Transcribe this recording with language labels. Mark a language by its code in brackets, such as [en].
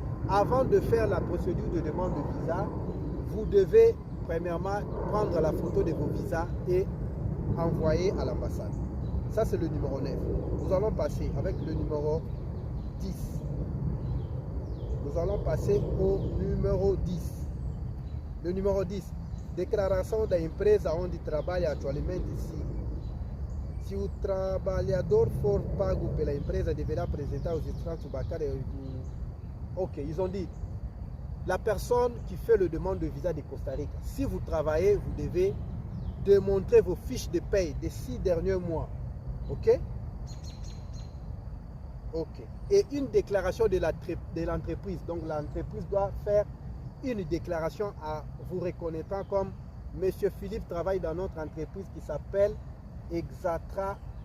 [fr] avant de faire la procédure de demande de visa, vous devez premièrement prendre la photo de vos visas et envoyer à l'ambassade. Ça, c'est le numéro 9. Nous allons passer avec le numéro 10. Nous allons passer au numéro 10. Le numéro 10. [pt] Declaração da empresa onde trabalha atualmente. Se o trabalhador for pago pela empresa, deverá apresentar os extratos bancários. [fr] Ok, ils ont dit, la personne qui fait le demande de visa de Costa Rica, si vous travaillez, vous devez démontrer vos fiches de paye des 6 derniers mois. Ok? Ok. Et une déclaration de l'entreprise. Donc l'entreprise doit faire une déclaration à vous reconnaissant comme Monsieur Philippe travaille dans notre entreprise qui s'appelle Exatra.